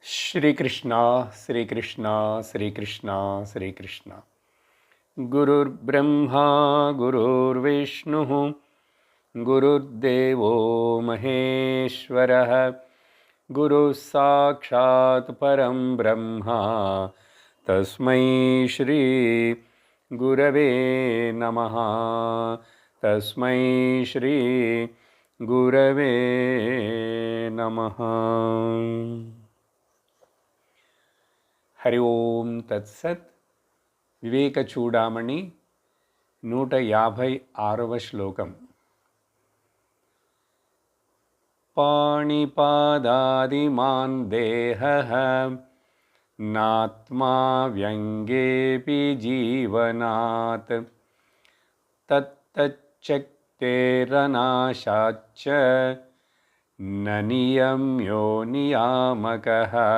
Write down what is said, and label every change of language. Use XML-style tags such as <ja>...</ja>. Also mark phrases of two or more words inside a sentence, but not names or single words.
<sa>श्रीकृष्ण श्रीकृष्ण श्रीकृष्ण श्रीकृष्ण गुरुर्ब्रह्मा गुरुर्विष्णुः गुरुर्देवो महेश्वरः गुरुः साक्षात् परं ब्रह्म तस्मै श्री गुरवे नमः तस्मै श्री गुरवे नमः। हरि ओम तत्सत्।</sa> <te>వివేక చూడామణి 156వ శ్లోకం.</te> <sa>पाणिपादादिमान् देहः नात्मा व्यङ्गेपि जीवनात् तत्तच्छक्तेरनाशाच्च न नियम्यो नियामकः.</sa>